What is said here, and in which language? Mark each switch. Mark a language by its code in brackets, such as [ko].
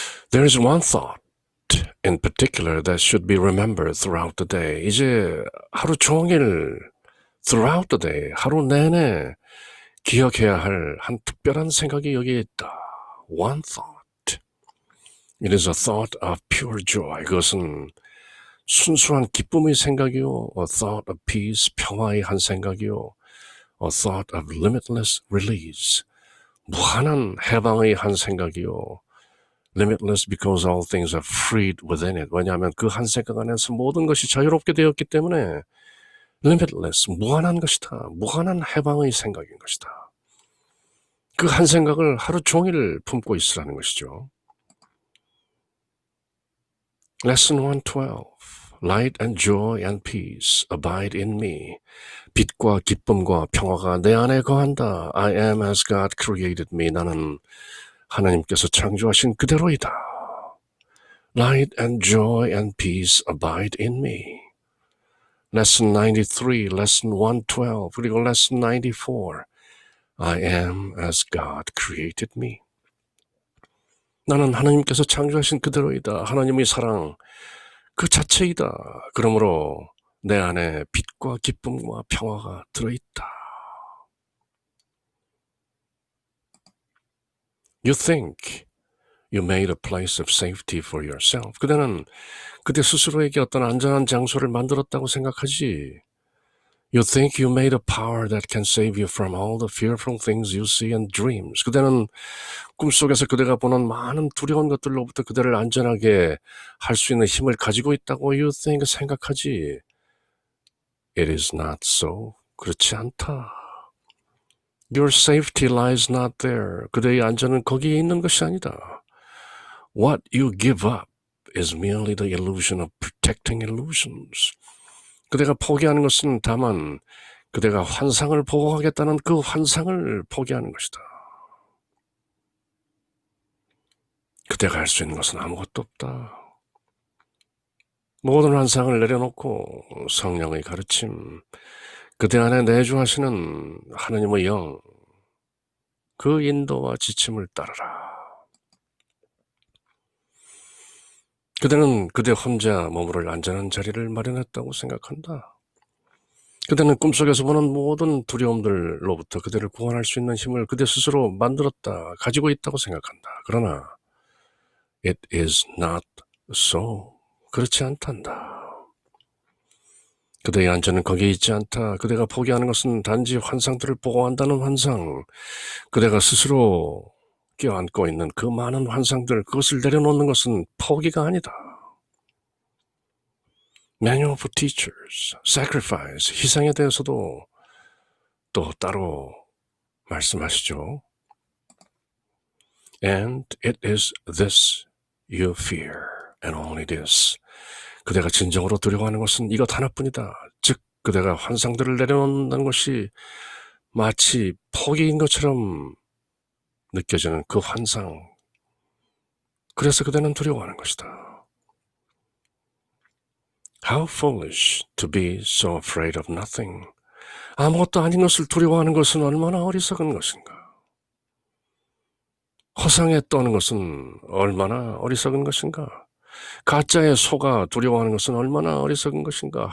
[en] There is one thought in particular that should be remembered throughout the day. [ko] 이제 하루 종일 [en] throughout the day, [ko] 하루 내내 기억해야 할 한 특별한 생각이 여기에 있다. [en] One thought. It is a thought of pure joy. [ko] 그것은 순수한 기쁨의 생각이요. [en] A thought of peace, [ko] 평화의 한 생각이요. [en] A thought of limitless release. [ko] 무한한 해방의 한 생각이요. [en] Limitless because all things are freed within it. [ko] 왜냐하면 그 한 생각 안에서 모든 것이 자유롭게 되었기 때문에 [en] limitless, [ko] 무한한 것이다. 무한한 해방의 생각인 것이다. 그 한 생각을 하루 종일 품고 있으라는 것이죠. [en] Lesson 112. Light and joy and peace abide in me. [ko] 빛과 기쁨과 평화가 내 안에 거한다. [en] I am as God created me. [ko] 나는 하나님께서 창조하신 그대로이다. [en] Light and joy and peace abide in me. Lesson 93, Lesson 112, 그리고 Lesson 94. I am as God created me. [ko] 나는 하나님께서 창조하신 그대로이다. 하나님의 사랑 그 자체이다. 그러므로 내 안에 빛과 기쁨과 평화가 들어있다. [en] You think you made a place of safety for yourself. [ko] 그대는 그대 스스로에게 어떤 안전한 장소를 만들었다고 생각하지. [en] You think you made a power that can save you from all the fearful things you see in dreams. [ko] 그대는 꿈속에서 그대가 보는 많은 두려운 것들로부터 그대를 안전하게 할 수 있는 힘을 가지고 있다고 [en] you think [ko] 생각하지. [en] It is not so. [ko] 그렇지 않다. [en] Your safety lies not there. [ko] 그대의 안전은 거기에 있는 것이 아니다. [en] What you give up is merely the illusion of protecting illusions. [ko] 그대가 포기하는 것은 다만 그대가 환상을 보호하겠다는 그 환상을 포기하는 것이다. 그대가 할 수 있는 것은 아무것도 없다. 모든 환상을 내려놓고 성령의 가르침, 그대 안에 내주하시는 하느님의 영, 그 인도와 지침을 따르라. 그대는 그대 혼자 머무를 안전한 자리를 마련했다고 생각한다. 그대는 꿈속에서 보는 모든 두려움들로부터 그대를 구원할 수 있는 힘을 그대 스스로 만들었다, 가지고 있다고 생각한다. 그러나 [en] it is not so. [ko] 그렇지 않단다. 그대의 안전은 거기에 있지 않다. 그대가 포기하는 것은 단지 환상들을 보호한다는 환상, 그대가 스스로 껴안고 있는 그 많은 환상들, 그것을 내려놓는 것은 포기가 아니다. Manual for Teachers, Sacrifice, 희생에 대해서도 또 따로 말씀하시죠. [en] And it is this you fear, and only this. [ko] 그대가 진정으로 두려워하는 것은 이것 하나뿐이다. 즉, 그대가 환상들을 내려놓는다는 것이 마치 포기인 것처럼 느껴지는 그 환상. 그래서 그대는 두려워하는 것이다. [en] How foolish to be so afraid of nothing. [ko] 아무것도 아닌 것을 두려워하는 것은 얼마나 어리석은 것인가. 허상에 떠는 것은 얼마나 어리석은 것인가. 가짜에 속아 두려워하는 것은 얼마나 어리석은 것인가.